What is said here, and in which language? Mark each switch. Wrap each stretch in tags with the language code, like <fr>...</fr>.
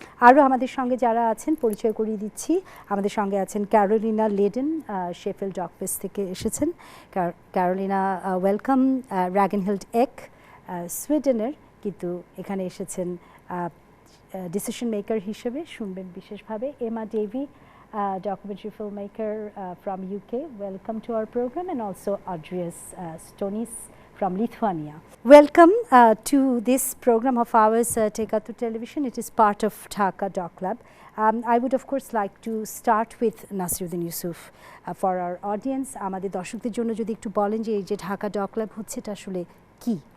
<bn>আরও আমাদের সঙ্গে যারা আছেন পরিচয় করিয়ে দিচ্ছি। আমাদের সঙ্গে আছেন ক্যারোলিনা লেডেন, শেফিল্ড ডকফেস থেকে এসেছেন। Carolina welcome. র্যাগেনহিল্ড এক, সুইডেনের, কিন্তু এখানে এসেছেন ডিসিশন মেকার হিসেবে, শুনবেন বিশেষভাবে।</bn> <en>Emma Davie, documentary filmmaker from UK. Welcome to our program. And also Andreas Stonis from Lithuania. Welcome to this program of ours at Ekattor Television. It is part of Dhaka Doc Lab. I would of course like to start with Naseeruddin Yusuf for our audience.</en> <bn>আমাদের দর্শকদের জন্য যদি একটু বলেন যে এই যে Dhaka doc lab হচ্ছে এটা আসলে কি?</bn>